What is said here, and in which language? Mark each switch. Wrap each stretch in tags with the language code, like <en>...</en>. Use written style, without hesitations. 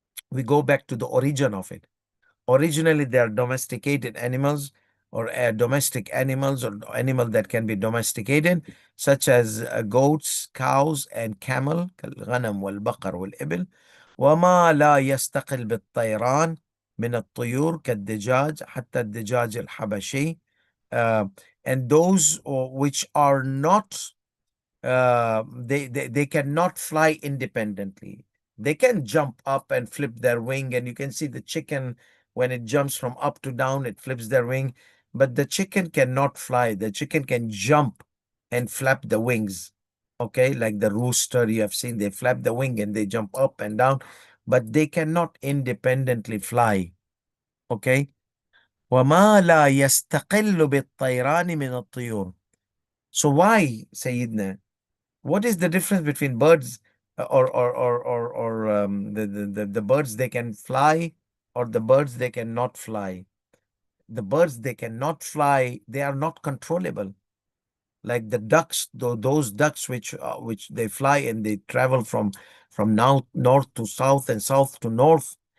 <en>We go back to the origin of it. Originally, they are domesticated animals or domestic animals or animal that can be domesticated, such as goats, cows, and camel,</en> <ar>كالغنم والبقر والإبل. وما لا يستقل بالطيران من الطيور كالدجاج حتى الدجاج الحبشي.</ar> <en>And those which are not they cannot fly independently. They can jump up and flip their wing, and you can see the chicken when it jumps from up to down, it flips their wing. But the chicken cannot fly. The chicken can jump and flap the wings. Okay, like the rooster you have seen, they flap the wing and they jump up and down, but they cannot independently fly. Okay.</en> <ar>وما لا يستقل بالطيران من الطيور.</ar> <en>So why, Sayyidina? What is the difference between birds or the birds they can fly or the birds they cannot fly? The birds they cannot fly, they are not controllable. Like the ducks, those ducks which they fly and they travel from now north to south and south to north.</en>